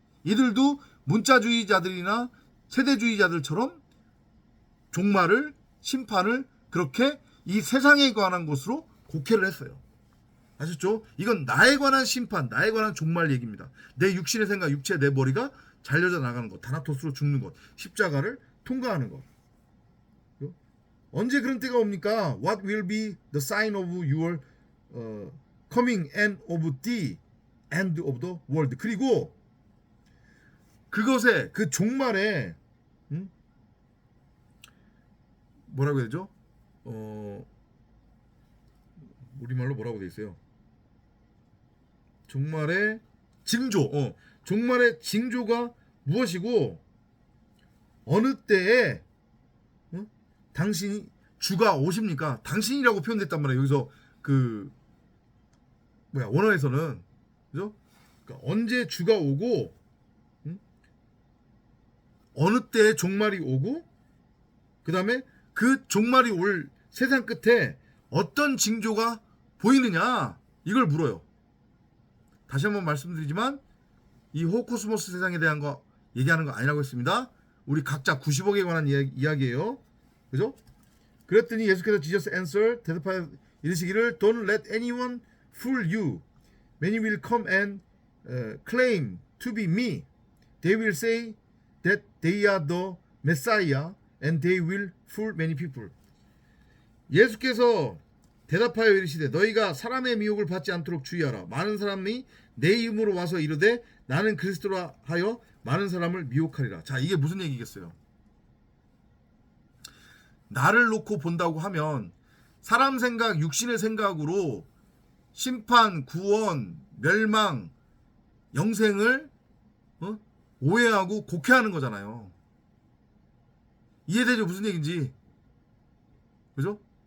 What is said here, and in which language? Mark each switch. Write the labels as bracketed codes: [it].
[ko] 이들도 문자주의자들이나 세대주의자들처럼 종말을 심판을 그렇게 이 세상에 관한 것으로 곡해를 했어요. 아셨죠? 이건 나에 관한 심판, 나에 관한 종말 얘기입니다. 내 육신의 생각, 육체, 내 머리가 잘려져 나가는 것, 다나토스로 죽는 것, 십자가를 통과하는 것. 언제 그런 때가 옵니까? [en] What will be the sign of your coming and of the end of the world? [ko] 그리고 그것에 그 종말에 뭐라고 해야 되죠? 우리말로 뭐라고 돼 있어요? 종말의 징조. 종말의 징조가 무엇이고 어느 때에 당신이 주가 오십니까? 당신이라고 표현됐단 말이에요. 여기서 원어에서는 그죠? 그러니까 언제 주가 오고 어느 때에 종말이 오고 그 다음에 그 종말이 올 세상 끝에 어떤 징조가 보이느냐 이걸 물어요. 다시 한번 말씀드리지만 이 호코스모스 세상에 대한 거 얘기하는 거 아니라고 했습니다. 우리 각자 90억에 관한 이야기예요. 그죠? 그랬더니 예수께서 [en] Jesus answered, [ko] 대답하여 이르시기를 [en] Don't let anyone fool you. Many will come and claim to be me. They will say that they are the Messiah and they will fool many people. [ko] 예수께서 대답하여 이르시되 너희가 사람의 미혹을 받지 않도록 주의하라. 많은 사람이 내 이름으로 와서 이르되 나는 그리스도라 하여 많은 사람을 미혹하리라. 자, 이게 무슨 얘기겠어요? 나를 놓고 본다고 하면 사람 생각, 육신의 생각으로 심판, 구원, 멸망, 영생을 오해하고 곡해하는 거잖아요. 이해되죠? 무슨 얘기인지. 그죠?